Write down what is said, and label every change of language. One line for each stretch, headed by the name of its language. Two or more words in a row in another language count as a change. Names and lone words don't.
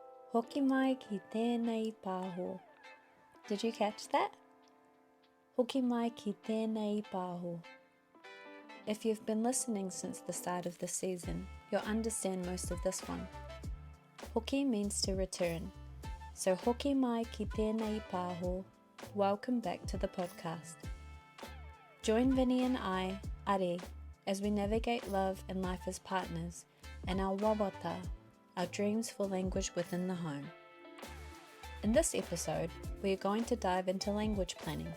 Māori: Hoki mai ki tēnei pāho.
English: Did you catch that?
Māori: Hoki mai ki tēnei pāho.
English: If you've been listening since the start of the season, you'll understand most of this one. Hoki means to return.
Māori: So hoki mai ki tēnei pāho.
English: Welcome back to the podcast. Join Vini and I, Ari, as we navigate love and life as partners and our wawata, our dreams for language within the home. In this episode, we are going to dive into language planning.